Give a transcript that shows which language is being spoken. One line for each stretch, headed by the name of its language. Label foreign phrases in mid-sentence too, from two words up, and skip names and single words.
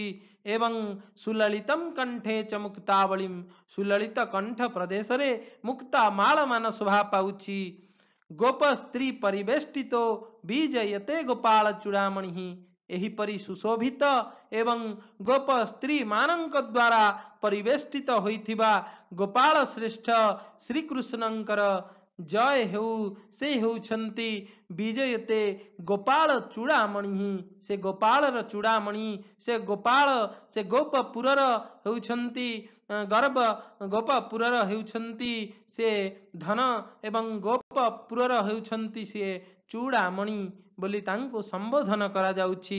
Sanskrit: एवं सुललितम कंठे च मुक्तावलिम,
Odia: ସୁଲଳିତ କଣ୍ଠ ପ୍ରଦେଶ ରେ ମୁକ୍ତା ମାଳ ମାନ ଶୋଭା ପାଉଛି।
Sanskrit: गोप स्त्री परिवेष्टितो विजयते गोपाल चूड़ामणि,
Odia: ଏହିପରି ସୁଶୋଭିତ ଏବଂ ଗୋପ ସ୍ତ୍ରୀ ମାନଙ୍କ ଦ୍ୱାରା ପରିବେଷ୍ଟିତ ହୋଇଥିବା ଗୋପାଳ ଶ୍ରେଷ୍ଠ ଶ୍ରୀକୃଷ୍ଣଙ୍କର ଜୟ ହେଉ। ସେ ହେଉଛନ୍ତି
Sanskrit: विजयते गोपाल चूड़ामणि,
Odia: ସେ ଗୋପାଳର ଚୂଡ଼ାମଣି, ସେ ଗୋପାଳ ସେ ଗୋପପୁରର ହେଉଛନ୍ତି ଗର୍ଭ, ଗୋପପୁରର ହେଉଛନ୍ତି ସେ ଧନ ଏବଂ ଗୋପପୁରର ହେଉଛନ୍ତି ସେ ଚୂଡ଼ାମଣି ବୋଲି ତାଙ୍କୁ ସମ୍ବୋଧନ କରାଯାଉଛି।